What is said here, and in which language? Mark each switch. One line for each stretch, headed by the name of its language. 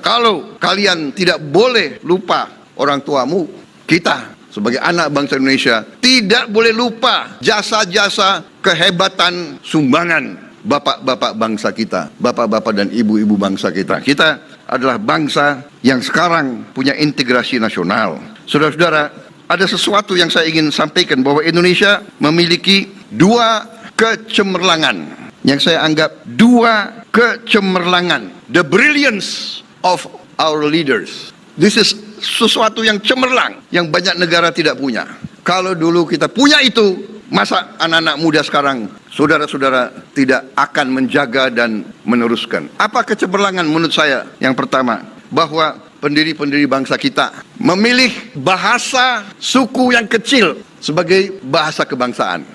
Indonesian: Kalau kalian tidak boleh lupa orang tuamu, kita sebagai anak bangsa Indonesia tidak boleh lupa jasa-jasa kehebatan sumbangan bapak-bapak bangsa kita, bapak-bapak dan ibu-ibu bangsa kita. Kita adalah bangsa yang sekarang punya integrasi nasional. Saudara-saudara, ada sesuatu yang saya ingin sampaikan, bahwa Indonesia memiliki dua kecemerlangan yang saya anggap dua kecemerlangan.
English: The brilliance of our leaders. This is
Indonesian: sesuatu yang cemerlang, yang banyak negara tidak punya. Kalau dulu kita punya itu, masa anak-anak muda sekarang, saudara-saudara, tidak akan menjaga dan meneruskan? Apa kecemerlangan menurut saya? Yang pertama, bahwa pendiri-pendiri bangsa kita memilih bahasa suku yang kecil sebagai bahasa kebangsaan.